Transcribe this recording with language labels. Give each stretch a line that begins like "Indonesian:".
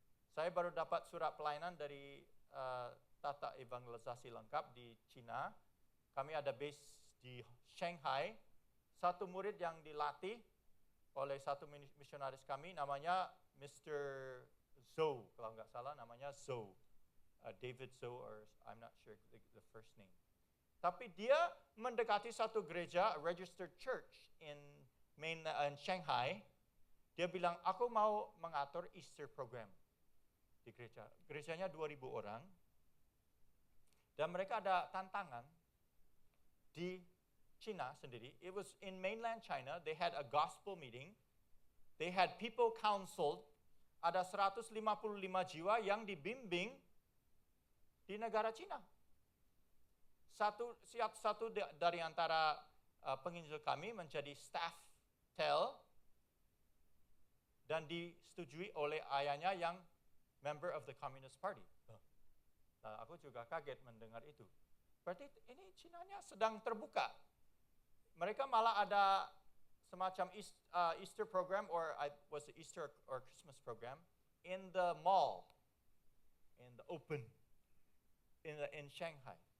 Indonesian: Saya baru dapat surat pelayanan dari Tata Evangelisasi Lengkap di Cina. Kami ada base di Shanghai. Satu murid yang dilatih oleh satu misionaris kami, namanya Mr. Zhou, kalau nggak salah namanya Zhou.
English: David Zhou, or I'm not sure the first name.
Indonesian: Tapi dia mendekati satu gereja,
English: registered church in Shanghai.
Indonesian: Dia bilang, aku mau mengatur Easter program di gereja. Gerejanya 2.000 orang. Dan mereka ada tantangan di China sendiri.
English: It was in mainland China. They had a gospel meeting. They had people counseled.
Indonesian: Ada 155 jiwa yang dibimbing di negara Cina. Satu dari antara penginjil kami menjadi staff tel dan disetujui oleh ayahnya yang
English: member of the Communist Party.
Indonesian: Nah, aku juga kaget mendengar itu. Berarti ini Cinanya sedang terbuka. Mereka malah ada semacam Easter program,
English: or was it Easter or Christmas program, in the mall, in the open,
Indonesian: in Shanghai.